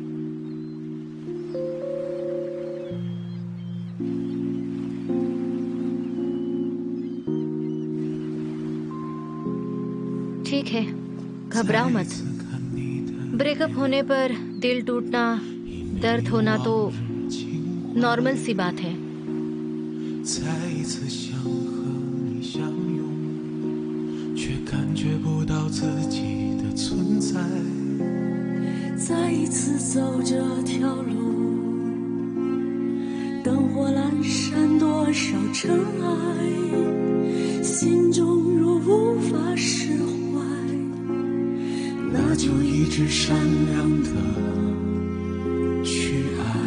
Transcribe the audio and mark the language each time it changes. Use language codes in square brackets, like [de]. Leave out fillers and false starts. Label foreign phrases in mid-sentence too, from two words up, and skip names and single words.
[hi] ठीक है, घबराओ मत। ब्रेकअप होने पर दिल टूटना, दर्द होना तो नॉर्मल सी बात है। [zh] 再一次走这条路，灯火阑珊多少尘埃，心中若无法释怀，那就一直善良的去爱。